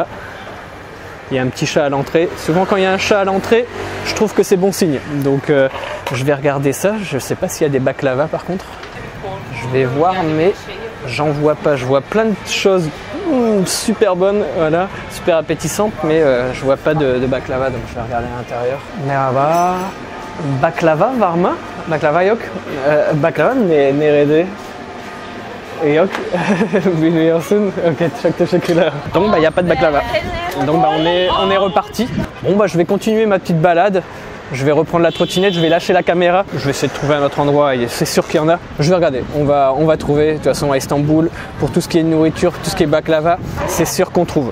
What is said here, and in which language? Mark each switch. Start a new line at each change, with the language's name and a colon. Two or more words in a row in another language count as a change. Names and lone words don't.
French: Il y a un petit chat à l'entrée. Souvent, quand il y a un chat à l'entrée, je trouve que c'est bon signe. Donc je vais regarder ça. Je ne sais pas s'il y a des baklava par contre. Je vais voir, mais j'en vois pas. Je vois plein de choses super bonnes, voilà, super appétissantes, mais je vois pas de baklava, donc je vais regarder à l'intérieur.
Turkish: Merhaba, baklava var mı? Baklava yok. Baklava nerede? Yok. Biliyorsun. Ok, çok teşekkürler.
French: Donc il n'y a pas de baklava. Donc on est reparti. Bon bah je vais continuer ma petite balade. Je vais reprendre la trottinette, je vais lâcher la caméra. Je vais essayer de trouver un autre endroit, c'est sûr qu'il y en a. Je vais regarder, on va trouver. De toute façon à Istanbul, pour tout ce qui est nourriture, tout ce qui est baklava, c'est sûr qu'on trouve.